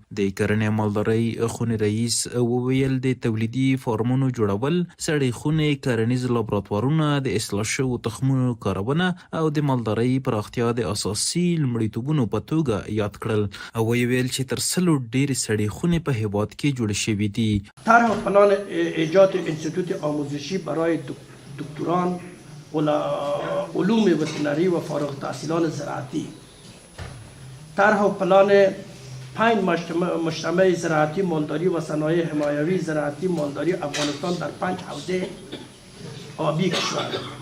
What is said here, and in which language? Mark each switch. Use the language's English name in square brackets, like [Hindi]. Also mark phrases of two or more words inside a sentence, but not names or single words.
[Pashto] د کرنې او مالدارۍ خونې رئیس وویل د تولیدي فارمونو جوړول، سړې خونې، کرنیز لابراتوارونه، د اصلاح شویو تخمونو کارونه او د مالدارۍ پراختیا د اساسي لومړیتوبونو په توګه یاد کړل او ویل چې تر 100 ډېرې سړې خونې په هیواد کې جوړې شوې دي. [Persian] طرح پلان ایجاد انستیتوت آموزشی برای دکتران علوم وترنری و فارغ التحصیلان زراعتی، طرح پلان 5 مجتمع زراعتی مالداری و صنایع حمایوی زراعتی مالداری افغانستان در 5 حوزه آبی کشور،